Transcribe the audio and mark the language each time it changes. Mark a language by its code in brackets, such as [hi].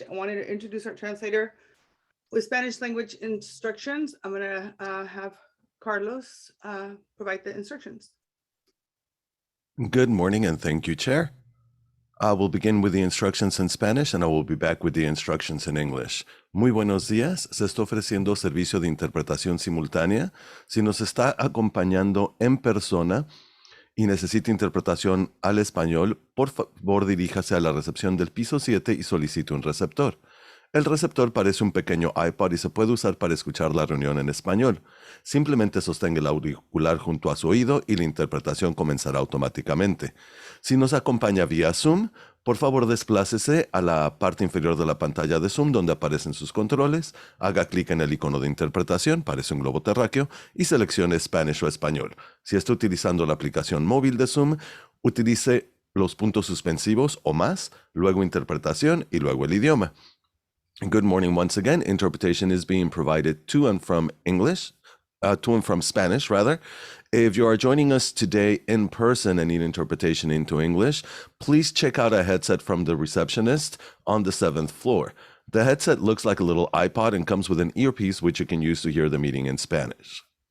[en] I wanted to introduce our translator with Spanish language instructions. I'm going to have Carlos provide the instructions. Good morning and thank you, Chair. I will begin with the instructions in Spanish and I will be back with the instructions in English. [es] Muy buenos días. Se está ofreciendo servicio de interpretación simultánea. Si nos está acompañando en persona y necesita interpretación al español, por favor diríjase a la recepción del piso 7 y solicite un receptor. El receptor parece un pequeño iPod y se puede usar para escuchar la reunión en español. Simplemente sostenga el auricular junto a su oído y la interpretación comenzará automáticamente. Si nos acompaña vía Zoom, por favor desplácese a la parte inferior de la pantalla de Zoom donde aparecen sus controles, haga clic en el icono de interpretación, parece un globo terráqueo, y seleccione Spanish o español. Si está utilizando la aplicación móvil de Zoom, utilice los puntos suspensivos o más, luego interpretación y luego el idioma. [en] Good morning once again. Interpretation is being provided to and from Spanish rather. If you are joining us today in person and need interpretation into English, please check out a headset from the receptionist on the 7th floor. The headset looks like a little iPod and comes with an earpiece which you can use to hear the meeting in Spanish.